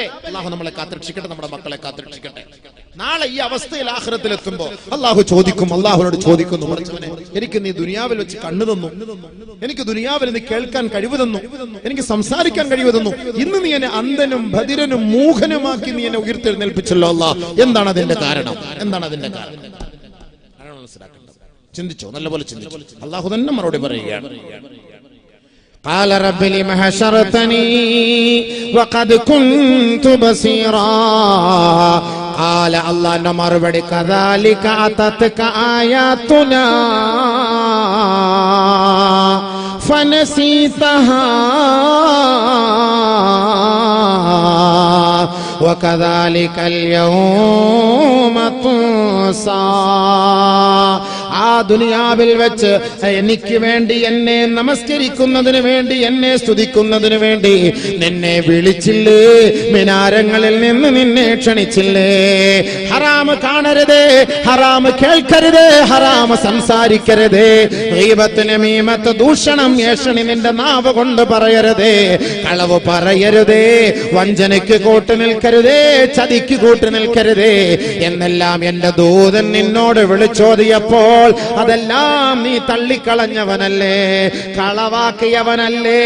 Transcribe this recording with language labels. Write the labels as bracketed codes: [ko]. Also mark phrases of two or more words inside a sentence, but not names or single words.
[ml] അല്ലാഹു നമ്മളെ കാത്തുരക്ഷിക്കട്ടെ, നമ്മുടെ മക്കളെ കാത്തുരക്ഷിക്കട്ടെ. നാളെ ഈ അവസ്ഥയിൽ ആഖിറത്തിൽ എത്തുമ്പോ അല്ലാഹു ചോദിക്കും, അല്ലാഹുവിനോട് ചോദിക്കുന്നു, പടച്ചവനെ എനിക്ക് നീ ദുനിയാവിൽ വെച്ച് കണ്ണു തന്നു, എനിക്ക് ദുനിയാവിൽ നീ കേൾക്കാൻ കഴിവ് തന്നു, എനിക്ക് സംസാരിക്കാൻ കഴിവ് തന്നു, ഇന്ന് നീ എന്നെ അന്ധനും ബധിരനും മൂഖനുമാക്കി നീ എന്നെ ഉയർത്തെഴുന്നേൽപ്പിച്ചല്ലോ അല്ലാ. എന്താണ് അതിന്റെ കാരണം, എന്താണ് അതിന്റെ കാരണം? മനസ്സിലാക്കേണ്ടത്, ചിന്തിച്ചോ, നല്ലപോലെ ചിന്തിച്ചോ. അല്ലാഹു തന്നെ മറുപടി പറയുകയാണ്. [ar] قال رب لم حشرتني وقد كنت بصيرا قال الله മറുപടി كذلك أتتك آياتنا فنسيتها وكذلك اليوم تنسى. [ml] ആ ദുനിയാവിൽ വെച്ച് എനിക്ക് വേണ്ടി എന്നെ നമസ്കരിക്കുന്നതിന് വേണ്ടി, എന്നെ സ്തുതിക്കുന്നതിന് വേണ്ടി നിന്നെ വിളിച്ചില്ലേ, മിനാരങ്ങളിൽ നിന്ന് നിന്നെ ക്ഷണിച്ചില്ലേ. ഹറാമ് കാണരുതേ, ഹറാമ് കേൾക്കരുതേ, ഹറാമ് സംസാരിക്കരുതേ, ഗീബത്ത് നമീമത്ത് ദൂഷണം ഏഷണി നിന്റെ നാവ് കൊണ്ട് പറയരുതേ, കളവ് പറയരുതേ, വഞ്ചനയ്ക്ക് കൂട്ടു നിൽക്കരുതേ, ചതിക്ക് കൂട്ടു നിൽക്കരുതേ എന്നെല്ലാം എന്റെ ദൂതൻ നിന്നോട് വിളിച്ചോദിയപ്പോൾ അതെല്ലാം നീ തള്ളിക്കളഞ്ഞവനല്ലേ, കളവാക്കിയവനല്ലേ.